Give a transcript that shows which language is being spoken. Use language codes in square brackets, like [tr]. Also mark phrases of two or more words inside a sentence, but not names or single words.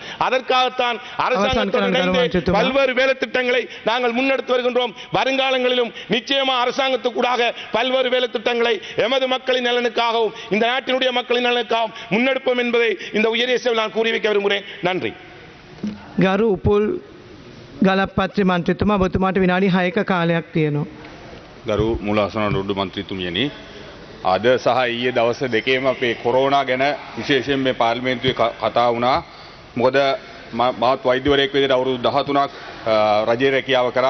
[ta] அதற்காகத்தான் அரசாங்கத்துடன் இணைந்து பல்வேறு வேலை திட்டங்களை நாங்கள் முன்னெடுத்து வருகின்றோம். வருங்காலங்களிலும் நிச்சயமாக அரசாங்கத்துக்கூடாக பல்வேறு வேலை திட்டங்களை எமது மக்களின் நலனுக்காகவும் இந்த நாட்டினுடைய மக்களின் நலனுக்காகவும் முன்னெடுப்போம் என்பதை இந்த உயரிய சபையில் நான் கூறி வைக்க விரும்புகிறேன். நன்றி. [si] ගරු උපුල් ගලප්පත්‍රි මන්ත්‍රීතුමා ඔබතුමාට විනාඩි 6ක කාලයක් තියෙනවා. ගරු මූලාසනාරූඪ මන්ත්‍රීතුමියනි, අද සහ ඊයේ දවස් දෙකේම අපේ කොරෝනා ගැන විශේෂයෙන් මේ පාර්ලිමේන්තුවේ කතා වුණා. මොකද මාත් වෛද්‍යවරයෙක් විදිහට අවුරුදු 13ක් රජයේ රැකියාව කරා.